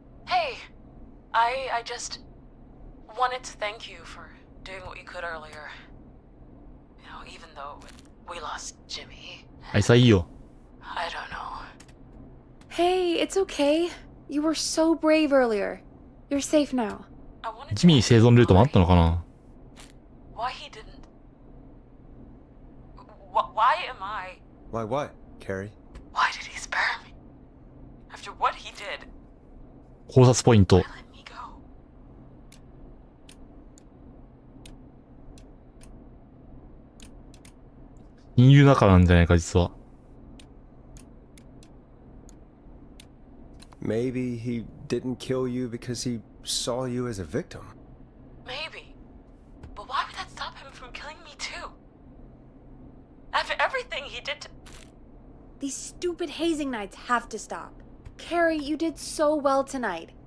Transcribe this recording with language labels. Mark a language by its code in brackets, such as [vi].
[en] Hey, I just wanted to thank you for doing what you could earlier. You know, even though we lost Jimmy. あいさいいよ I don't know. Hey, it's okay. You were so brave earlier. You're safe now. I wanted [ja] ジミー生存ルートもあったのかな [en] why he didn't. Why am I? Why what, Carrie? Why did he spare me? After what he did, [ja] 考察ポイント [en] why let me go? [ja] 親友だからなんじゃないか実は [en] Maybe he didn't kill you because he saw you as a victim. Maybe. But why would that stop him from killing me too? After everything he did to... These stupid hazing nights have to stop. Carrie, you did so well tonight.